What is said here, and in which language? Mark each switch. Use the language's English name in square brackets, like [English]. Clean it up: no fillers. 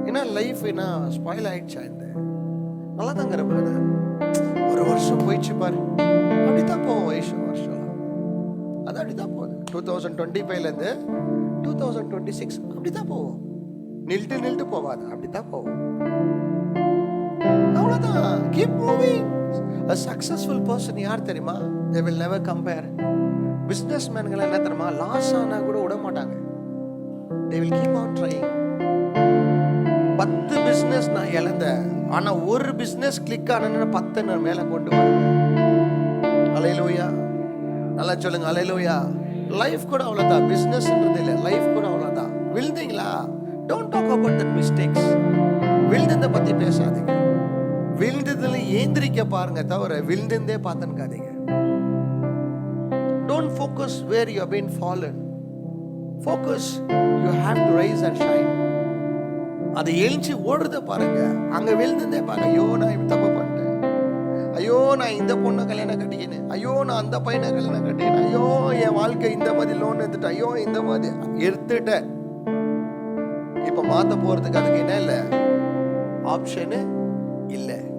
[Tamil] ஏன்னா லைஃப் என்ன ஸ்பாயில் ஆயிடுச்சா? இந்த நல்லா தாங்கிற பிரதர், ஒரு வருஷம் போயிடுச்சு பாரு, அப்படித்தான் போவோம் வருஷம், அது அப்படிதான் போகுது. 2025லேருந்து 2026 அப்படித்தான் போவோம், நில்ட்டு போவாது, அப்படித்தான் போவோம், அவ்வளவுதான். [English] Keep moving. A successful person [Tamil] யார் தெரியுமா? [English] They will never compare. [Tamil] பிசினஸ்மேன்கள் என்ன தெரியுமா? லாஸ் ஆனா கூட விட மாட்டாங்க. [English] They will keep on trying. [Tamil] 10 business நான் இழந்தேன், ஆனா ஒரு பிசினஸ் கிளிக் ஆனேன்னு 10 நான் மேல கொண்டு வருவேன். ஹல்லேலூயா. நல்லா சொல்லுங்க, ஹல்லேலூயா. லைஃப் கூட அவ்வளவுதான், பிசினஸ்ன்றது இல்லை, லைஃப் கூட அவ்வளவுதான். விழுந்தீங்களா? [English] Don't talk about that mistakes. [Tamil] விழுந்ததை பத்தி பேசாதீங்க, விழுந்ததுல ஏந்திரிக்க பாருங்க தவிர விழுந்தே பார்த்துக்காதீங்க. [English] Don't focus where you have been fallen. Focus, you have to rise and shine. [Tamil] அதை எழுச்சி ஓடுறத பாருங்க. அங்க விழுந்ததே பாருங்க, ஐயோ நான் இப்படி தப்பு பண்ணிட்டேன், ஐயோ நான் இந்த பொண்ணை கல்யாணம் கட்டிக்கினேன், ஐயோ நான் அந்த பையனை கல்யாணம் கட்டிக்கினேன், ஐயோ என் வாழ்க்கை இந்த மாதிரி லோன் எடுத்துட்டேன், ஐயோ இந்த மாதிரி எடுத்துட்டேன். இப்ப மாத்த போறதுக்கு அதுக்கு என்ன இல்லை, ஆப்ஷனு இல்லை.